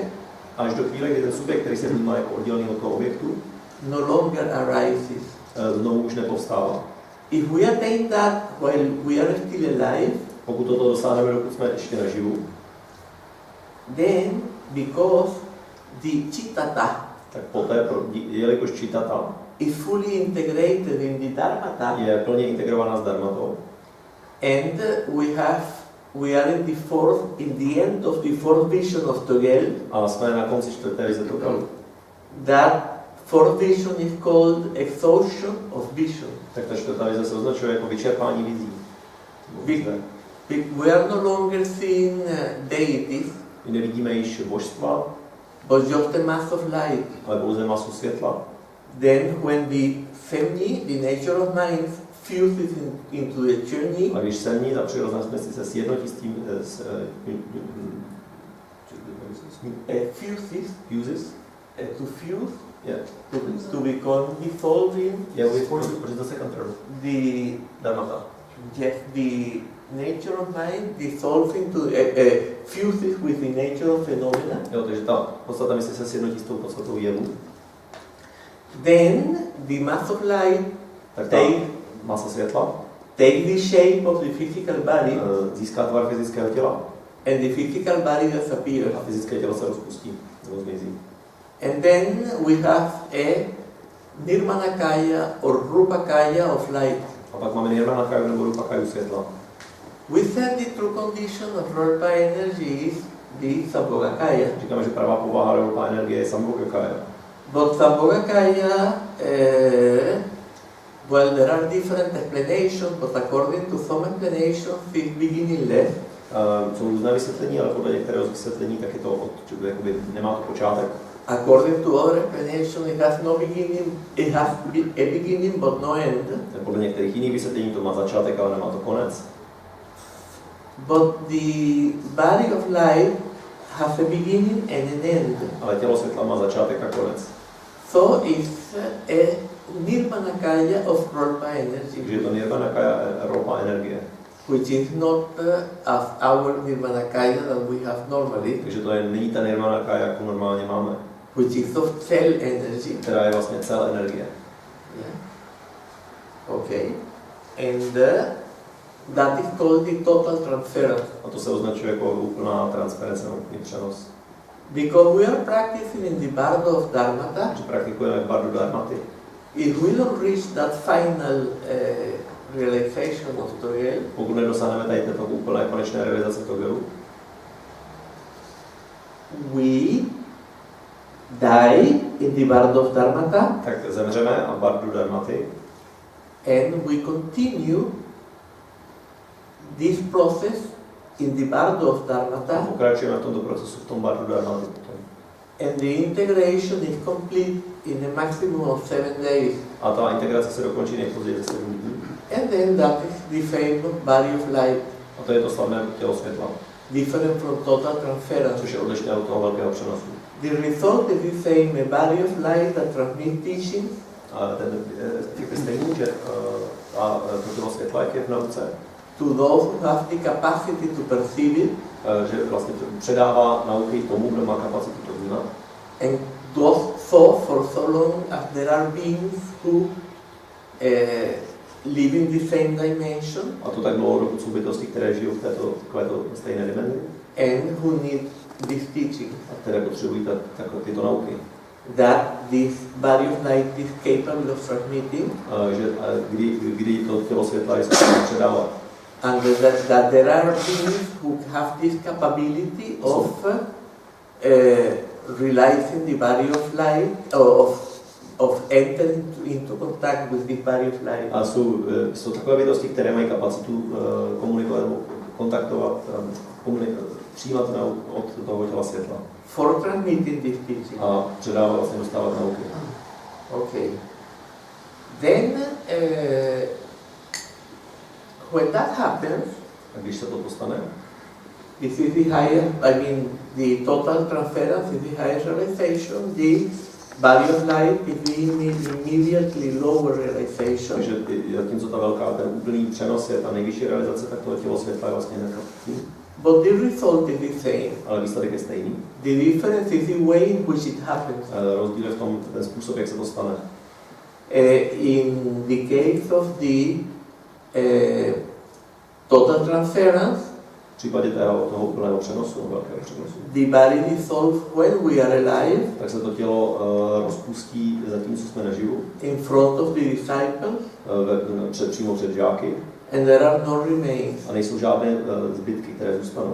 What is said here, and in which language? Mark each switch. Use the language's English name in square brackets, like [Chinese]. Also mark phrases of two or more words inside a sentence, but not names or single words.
[Czech] Až do chvíle, kdy ten subjekt, který se vnímá jako oddělený od toho objektu, [English] no longer arises. [Czech] Znovu už nepovstává. [English] If we attain that while we are still alive, [Czech] pokud toto dosáhneme, dokud jsme ještě naživu, [English] then because the Chittata [Czech] tak poté, jelikož Chittata [English] is fully integrated in the Dharmata, [Czech] je plně integrovaná s Dharmatou, [English] and we are in the end of the fourth vision of Togel, [Czech] a jsme na konci čtvrté vize Togalu, [English] that fourth vision is called exhaustion of vision. [Czech] tak ta čtvrtá vize se označuje jako vyčerpání vizí. [English] We are no longer seeing deities, [Czech] My nevidíme již božstva, [English] but just a mass of light. [Czech] ale pouze masu světla. [English] Then when the Senyi, the nature of mind, fuses into the Chonyi, [Czech] A když Senyi, ta přirozená smysl, se sjednotí s tím, [English] fuses, to fuse, yeah. to become dissolving, Yeah, wait for the second term. the Dharmata. yes, the nature of mind dissolves into fuses with the nature of phenomena. [Czech] Jo, takže ta podstata mysli se sjednotí s tou podstatou jevu. [English] Then the mass of light [Czech] Tak ta masa světla [English] take the shape of the physical body, [Czech] získá tvar fyzického těla [English] and the physical body disappears. [Czech] a fyzické tělo se rozpustí nebo zmizí. [English] And then we have a Nirmanakaya or Rupakaya of light. [Czech] A pak máme Nirmanakaya nebo Rupakaya světla. [English] We said the true condition of Rolpa energy is the Sambhogakaya. [Czech] Říkáme, že pravá povaha Rolpa energie je Sambhogakaya. [English] But Sambhogakaya, well, there are different explanations, but according to some explanations, it's beginningless. [Czech] Jsou různé vysvětlení, ale podle některého vysvětlení tak je to jakoby nemá to počátek. [English] According to other explanations, it has no beginning. It has a beginning but no end. [Czech] Podle některých jiných vysvětlení to má začátek, ale nemá to konec. [English] But the body of light has a beginning and an end. [Czech] Ale tělo světla má začátek a konec. [English] So it's a Nirmanakaya of Rolpa energy. [Czech] Takže je to Nirmanakaya Rolpa energie. [English] Which is not as our Nirmanakaya that we have normally. [Czech] Takže to není ta Nirmanakaya, jakou normálně máme. [English] Which is of cell energy. [Czech] Která je vlastně cell energie. [English] Yeah. Okay. And that is called the total transference. [Czech] A to se označuje jako úplná transference, úplný přenos. [English] Because we are practicing in the bardo of Dharmata. [Czech] Že praktikujeme v bardu Dharmaty. [English] If we don't reach that final realization of Togel, [Czech] pokud nedosáhneme tady této úplné konečné realizace Togelu, [English] we die in the bardo of Dharmata, [Czech] tak zemřeme a v bardu Dharmaty [English] and we continue this process in the bardo of Dharmata. [Czech] Pokračujeme v tomto procesu v tom bardu Dharmaty potom. [English] And the integration is complete in a maximum of 7 days. [Czech] A ta integrace se dokončí nejpozději za 7 dní. [English] And then that is the famous body of light. [Czech] A to je to slavné tělo světla. [English] Different from total transference. [Czech] Což je odlišné od toho velkého přenosu. [English] The result is the same, a body of light that transmits teaching. [Czech] A ten je stejný, že to tělo světla, jak je v nauce, [English] to those who have the capacity to perceive it. [Czech] Že vlastně předává nauky tomu, kdo má kapacitu to vnímat. [English] And those for so long as there are beings who live in the same dimension. [Czech] A to tak dlouho, dokud jsou bytosti, které žijou v této stejné dimenzi. [English] And who need this teaching. [Czech] A které potřebují tyto nauky. [English] That this body of light is capable of transmitting. [Czech] Že kdy to tělo světla je schopné předávat. [English] And that there are beings who have this capability of realizing the body of light, of entering into contact with this body of light. [Czech] A jsou takové bytosti, které mají kapacitu komunikovat, kontaktovat, přijímat od toho těla světla. [English] For transmitting this teaching. [Czech] A předávat, vlastně dostávat nauky. [English] Okay. Then, when that happens, [Czech] a když se to stane, [English] this is the highest, the total transference is the highest realization. The body of light is the immediately lower realization. [Czech] Takže zatímco ta ten úplný přenos je ta nejvyšší realizace, tak to tělo světla je vlastně nekapitní. [English] But the result is the same. [Czech] Ale výsledek je stejný. [English] The difference is the way in which it happens. [Czech] Rozdíl je v tom ten způsob, jak se to stane. [English] In the case of the total transference, [Czech] v případě toho úplného přenosu, velkého přenosu, [English] the body dissolves when we are alive, [Czech] tak se to tělo rozpustí zatímco jsme naživu, [English] in front of the disciples, [Czech] přímo před žáky, [English] and there are no remains. [Czech] A nejsou žádné zbytky, které zůstanou.